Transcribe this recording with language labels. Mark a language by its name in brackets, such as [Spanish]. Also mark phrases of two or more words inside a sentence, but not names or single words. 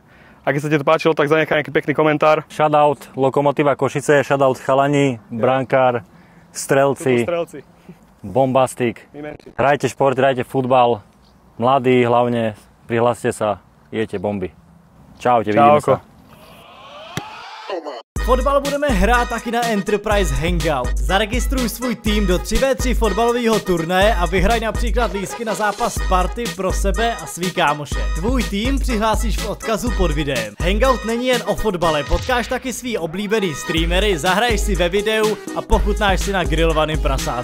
[Slovak] A keď sa ti to páčilo, tak zanechaj nejaký pekný komentár. Shoutout Lokomotíva Košice, shoutout chalani, brankár, strelci, bombastik. Hrajte šport, hrajte futbal, mladí hlavne, prihláste sa, jete bomby. Čaute, vidíme sa. [Czech] Fotbal budeme hrát taky na Enterprise Hangout. Zaregistruj svůj tým do 3v3 fotbalového turnaje a vyhraj například lístky na zápas party pro sebe a svý kámoše. Tvůj tým přihlásíš v odkazu pod videem. Hangout není jen o fotbale, potkáš taky svý oblíbený streamery, zahraješ si ve videu a pochutnáš si na grillovaným prasátku.